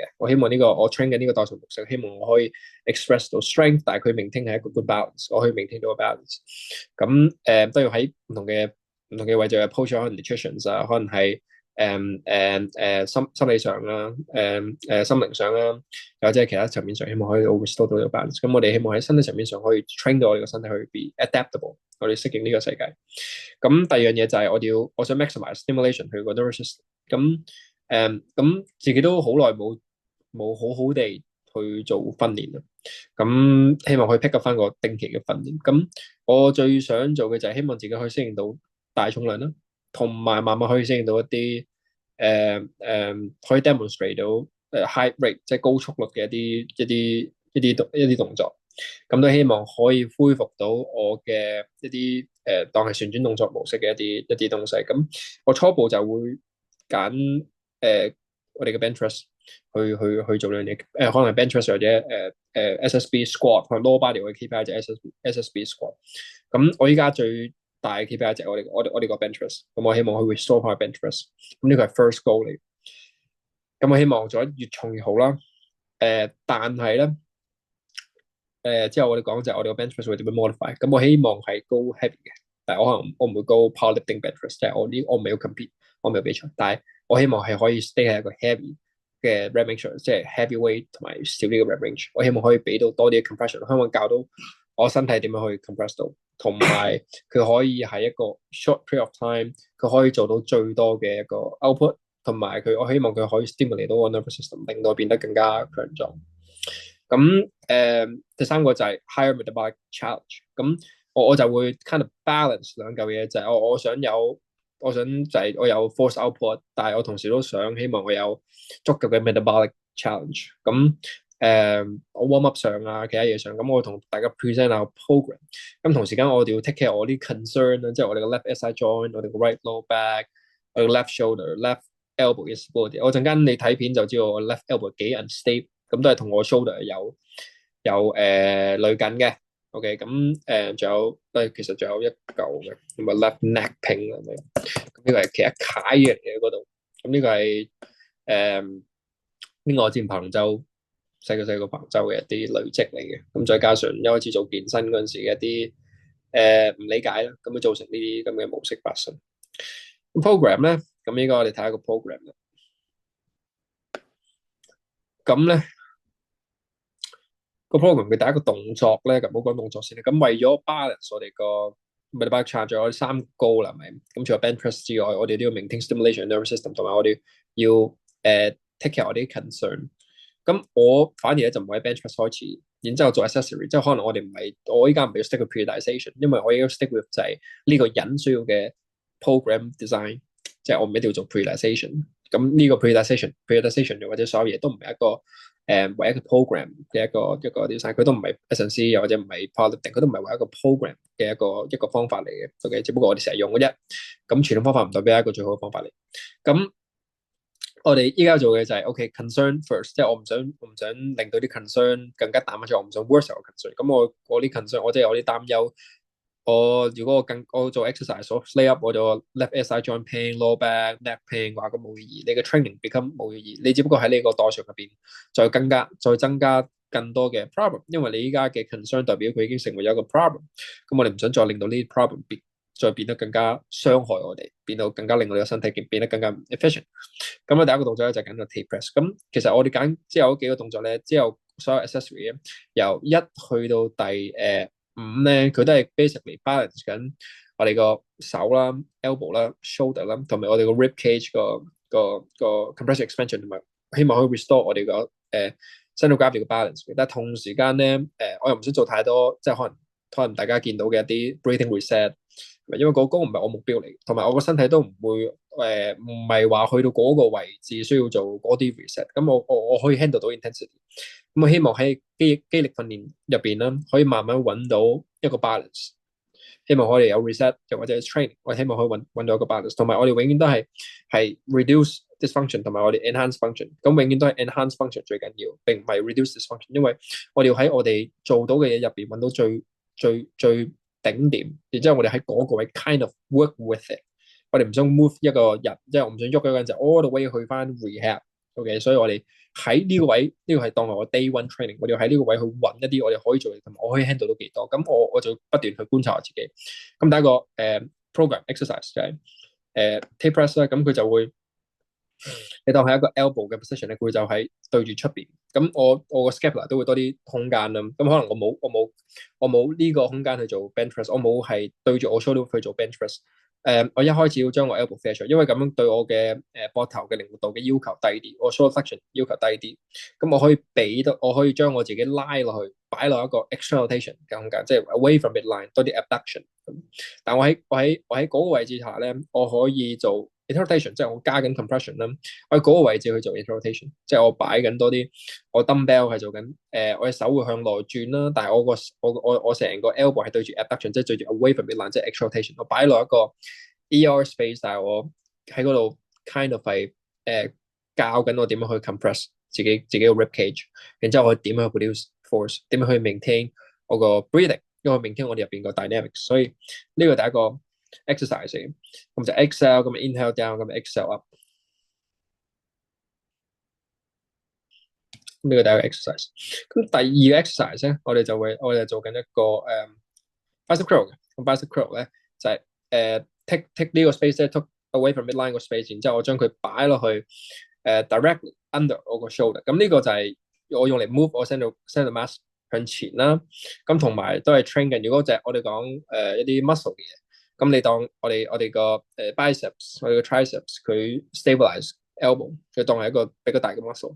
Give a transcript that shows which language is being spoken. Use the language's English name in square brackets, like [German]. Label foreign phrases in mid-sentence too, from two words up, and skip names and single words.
[Cantonese] 我希望呢個我 train 緊呢個代償模式，希望我可以 express 到 strength，但係佢 maintain 係一個 [English] good balance， [Cantonese] 我可以 maintain 到個 balance。咁都要喺唔同嘅位置嘅 approach，可能 nutrition 啊，可能係心理上啦，心靈上啦，又或者係其他層面上，希望可以 restore 到呢個 balance。咁我哋希望喺身體層面上可以 train 到我哋個身體去 [English] be adaptable， [Cantonese] 我哋適應呢個世界。咁第二樣嘢就係我想 [English] maximize stimulation [Cantonese] 去個 [English] nervous system。 [Cantonese] 咁自己都好耐冇好好地去做訓練啦。咁希望可以 [English] pick up [Cantonese] 翻個定期嘅訓練。咁我最想做嘅就係希望自己可以適應到大重量啦。同埋慢慢可以適應到一啲可以 demonstrate 到 [English] high rate [Cantonese] 即係高速率嘅一啲動作，咁都希望可以恢復到我嘅一啲當係旋轉動作模式嘅一啲東西。咁我初步就會揀我哋嘅 [English] bench press [Cantonese] 去做呢樣嘢，可能係 [English] bench press [Cantonese] 或者 [English] SSB squat， [Cantonese] 可能 [English] lower body [Cantonese] 嘅 KPI 就係 [English] SSB squat。 [Cantonese] 咁我依家最大嘅 KPI 就係我哋個 [English] bench press， [Cantonese] 咁我希望去 restore 翻個 [English] bench press， [Cantonese] 咁呢個係 [English] first goal [Cantonese] 嚟。咁我希望做得越重越好啦。但係咧，之後我哋講就係我哋個 [English] bench press [Cantonese] 會點樣 modify。咁我希望係 [English] go heavy [Cantonese] 嘅，但係我唔會 [English] go powerlifting bench press， [Cantonese] 即係我唔係要 compete，我唔係要比賽，但係我希望係可以 stay 喺一個 heavy 嘅 [English] rep range， [Cantonese] 即係 [English] heavy weight [Cantonese] 同埋少啲嘅 [English] rep range。 [Cantonese] 我希望可以俾到多啲嘅 compression，希望教到我身體點樣可以 compress 到。同埋佢可以喺一個 [English] short period of time， [Cantonese] 佢可以做到最多嘅一個 output，同埋我希望佢可以 stimulate 到個 [English] nervous system， [Cantonese] 令到變得更加強壯。咁第三個就係 [English] higher metabolic challenge。 [Cantonese] 咁我就會 [English] kind of balance [Cantonese] 兩嚿嘢，就係我想就係我有 [English] force output， [Cantonese] 但係我同時都想希望我有足夠嘅 [English] metabolic challenge。 [Cantonese] 咁我 [English] warm up [Cantonese] 上啊，其他嘢上，咁我同大家 present 下 program。咁同時間我哋要 [English] take care [Cantonese] 我啲 concern 啦，即係我哋個 [English] left SI joint， [Cantonese] 我哋個 [English] right low back， [Cantonese] 我哋個 [English] left shoulder、 left elbow [Cantonese] 嘅 stability。我陣間你睇片就知道我 [English] left elbow [Cantonese] 幾 unstable，咁都係同我 shoulder 有類緊嘅。OK，咁仲有其實仲有一嚿嘅，咁啊 [English] left neck pain [Cantonese] 咁樣。咁呢個係其實楷嘅嘢嗰度。咁呢個係呢個我之前彭州。細個彭州嘅一啲累積嚟嘅，咁再加上一開始做健身嗰陣時嘅一啲唔理解啦，咁就造成呢啲咁嘅模式發生。咁 program 咧，咁應該我哋睇下個 program 啦。咁咧個 program 嘅第一個動作咧，咁唔好講動作先啦。咁為咗 balance 我哋個 [English] metabolic challenge， [Cantonese] 仲有3個 goal 啦，係咪？咁除咗 [English] bench press [Cantonese] 之外，我哋都要 [English] maintain stimulation nervous system， [Cantonese] 同埋我哋要 [English] take care [Cantonese] 我哋啲 concern。咁我反而咧就唔會喺 [English] bench press [Cantonese] 開始，然之後做 accessory，即係可能我依家唔係要 [English] stick with periodization， [Cantonese] 因為我依家 [English] stick with [Cantonese] 就係呢個人需要嘅 [English] program design， [Cantonese] 即係我唔一定要做 periodization。咁呢個 periodization 又或者所有嘢都唔係一個唯一嘅 program 嘅一個 design，佢都唔係 S&C 又或者唔係 powerlifting，佢都唔係唯一一個 program 嘅一個方法嚟嘅。OK，只不過我哋成日用嘅啫。咁傳統方法唔代表係一個最好嘅方法嚟。咁我哋依家做嘅就係 [English] concern first， [Cantonese] 即係我唔想令到啲 concern 更加大，或者我唔想 worse 個 concern。咁我啲 concern，我即係我啲擔憂。如果我做 exercise，我 [English] lay up [Cantonese] 我就 [English] left SI joint pain、 lower back、 neck pain， [Cantonese] 話咁冇意義。你嘅 [English] training become [Cantonese] 冇意義，你只不過喺你個代償入邊再增加更多嘅 problem， 因為你依家嘅 concern 代表佢已經成為咗一個 problem。咁我哋唔想再令到呢啲 problem 再變得更加傷害我哋，變到更加令我哋嘅身體變得更加 efficient。咁第一個動作咧就緊個 [English] T press。 [Cantonese] 咁其實我哋揀之後嗰幾個動作咧，之後所有 accessory 由1去到第5咧，佢都係 [English] basically balance [Cantonese] 緊我哋個手啦、elbow 啦、shoulder 啦，同埋我哋個 [English] rib cage [Cantonese] 個 [English] compression expansion， [Cantonese] 同埋希望可以 restore 我哋個 [English] central gravity [Cantonese] 嘅 balance。但係同時間咧，我又唔想做太多，即係可能大家見到嘅一啲 [English] breathing reset， [Cantonese] 因為嗰個唔係我目標嚟，同埋我個身體都唔會唔係話去到嗰個位置需要做嗰啲 reset。咁我可以 handle 到 intensity。咁我希望喺肌力訓練入邊啦，可以慢慢揾到一個 balance。希望我哋有 reset，又或者 training，我希望可以揾到一個 balance。同埋我哋永遠都係 [English] reduce dysfunction， [Cantonese] 同埋我哋 [English] enhance function。 [Cantonese] 咁永遠都係 [English] enhance function [Cantonese] 最緊要，並唔係 [English] reduce dysfunction。 [Cantonese] 因為我哋要喺我哋做到嘅嘢入邊揾到最頂點，然之後我哋喺嗰個位 [English] kind of work with it。 [Cantonese] 我哋唔想 move 一個人，即係我唔想喐一個人就 [English] all the way [Cantonese] 去翻 rehab。OK，所以我哋喺呢個位，呢個係當係我 day one training。我哋要喺呢個位去揾一啲我哋可以做嘅，同埋我可以 handle 到幾多。咁我就不斷去觀察我自己。咁第一個 [English] program exercise [Cantonese] 就係 [English] tape press [Cantonese] 啦。咁佢就會你當係一個 elbow 嘅 position 咧，佢就喺對住出邊。咁我個 scapula 都會多啲空間啦。咁可能我冇呢個空間去做 bench press，我冇係對住我 shoulder 去做 bench press。我一開始要將我 [English] elbow flex [Cantonese] 出，因為咁樣對我嘅膊頭嘅靈活度嘅要求低啲，我 [English] shoulder flexion [Cantonese] 要求低啲。咁我可以將我自己拉落去，擺落一個 [English] external rotation [Cantonese] 嘅空間，即係 [English] away from midline [Cantonese] 多啲 abduction。但我喺嗰個位置下咧，我可以做 interrotation，即係我加緊 compression 啦。我喺嗰個位置去做 interrotation，即係我擺緊多啲，我 dumbbell 係做緊，我嘅手會向內轉啦，但係我成個 elbow 係對住 abduction，即係對住 [English] away from midline， [Cantonese] 即係 extrarotation。我擺落一個 [English] ER space， [Cantonese] 但係我喺嗰度 [English] kind of [Cantonese] 係教緊我點樣去 compress 自己個 rib cage，然之後我點樣去 [English] produce force， [Cantonese] 點樣去 maintain 我個 breathing，因為 maintain 我哋入邊個 dynamics。所以呢個第一個 exercise 嚟，咁就 exhale，咁 [English] inhale down， [Cantonese] 咁 [English] exhale up。 [Cantonese] 呢個第一個 exercise。咁第二個 exercise 咧，我哋就做緊一個 [English] bicep curl [Cantonese] 嘅。咁 [English] bicep curl [Cantonese] 咧就係take 呢個 space 咧 [English] took away from midline [Cantonese] 個 space，然之後我將佢擺落去 [English] directly under [Cantonese] 我個 shoulder。咁呢個就係我用嚟 move 我 [English] central mass [Cantonese] 向前啦。咁同埋都係 train 緊。如果就係我哋講一啲 muscle 嘅嘢，咁你當我哋個biceps，我哋個 triceps 佢 [English] stabilize elbow， [Cantonese] 佢當係一個比較大嘅 muscle。